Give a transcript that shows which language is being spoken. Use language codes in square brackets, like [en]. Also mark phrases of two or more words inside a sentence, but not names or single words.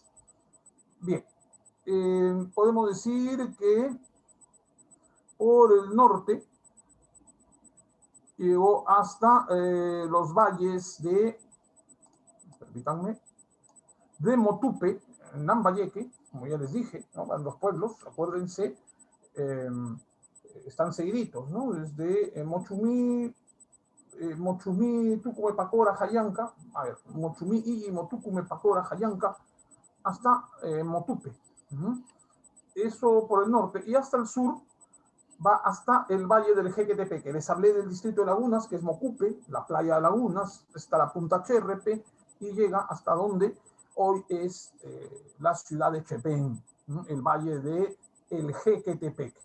[es] Bien, podemos decir que por el norte llegó hasta los valles permítanme, de Motupe, en Lambayeque, como ya les dije, ¿no? Los pueblos, acuérdense, están seguiditos, ¿no? Desde Mochumí, Tucume, Pacora, Jayanca, a ver, Mochumí, Illimo, Tucume, Pacora, Jayanca, hasta Motupe. Eso por el norte. Y hasta el sur va hasta el valle del Jequetepeque. Les hablé del distrito de Lagunas, que es Mocupe, la playa de Lagunas, está la punta Cherrepe, y llega hasta donde hoy es la ciudad de Chepén, el valle de el Jequetepeque.